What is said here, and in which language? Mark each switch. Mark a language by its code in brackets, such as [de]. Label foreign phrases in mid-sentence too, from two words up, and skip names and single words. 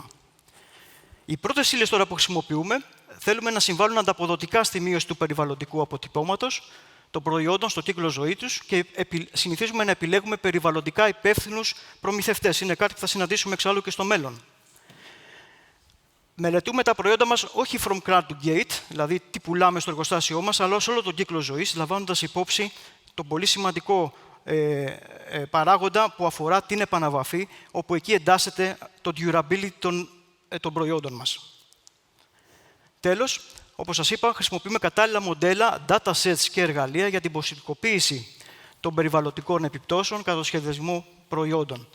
[el] Οι πρώτες ύλες τώρα που χρησιμοποιούμε θέλουμε να συμβάλλουν ανταποδοτικά στη μείωση του περιβαλλοντικού αποτυπώματος των προϊόντων στο κύκλο ζωής τους και συνηθίζουμε να επιλέγουμε περιβαλλοντικά υπεύθυνους προμηθευτές. Είναι κάτι που θα συναντήσουμε εξάλλου και στο μέλλον. Μελετούμε τα προϊόντα μας όχι [en] from cradle to gate, [el] δηλαδή τι πουλάμε στο εργοστάσιό μας, αλλά σε όλο τον κύκλο ζωής, λαμβάνοντας υπόψη τον πολύ σημαντικό παράγοντα που αφορά την επαναβαφή, όπου εκεί εντάσσεται το durability των προϊόντων μας. Τέλος, όπως σας είπα, χρησιμοποιούμε κατάλληλα μοντέλα, datasets και εργαλεία για την ποσοτικοποίηση των περιβαλλοντικών επιπτώσεων κατά το σχεδιασμό προϊόντων.